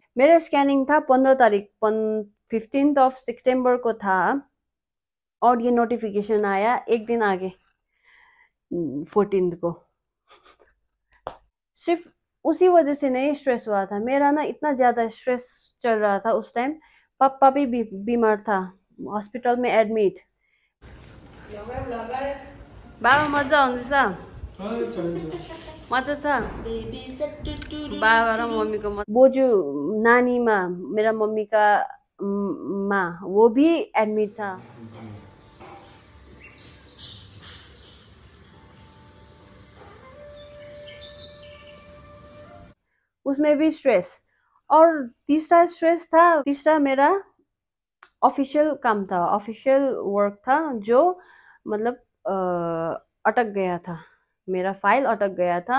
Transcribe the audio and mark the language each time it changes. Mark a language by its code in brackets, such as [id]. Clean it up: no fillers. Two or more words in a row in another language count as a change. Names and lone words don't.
[hi] मेरा स्कैनिंग था 15 तारीख, 15 सितंबर को था, और ये नोटिफिकेशन आया एक दिन आगे 14 को। सिर्फ उसी वजह से नहीं स्ट्रेस हुआ था मेरा ना, इतना ज़्यादा स्ट्रेस चल रहा था उस टाइम। पापा भी बीमार था, हॉस्पिटल में एडमिट। [ne] बाबा मजा आउँदैछ, मजा छ बाबा र मम्मीको बोजू नानीमा, [hi] मेरा मम्मी का माँ, वो भी एडमिट था। उसमें भी स्ट्रेस। और तीसरा स्ट्रेस था, तीसरा मेरा ऑफिशियल काम था, ऑफिशियल वर्क था, जो मतलब अटक गया था, मेरा फाइल अटक गया था।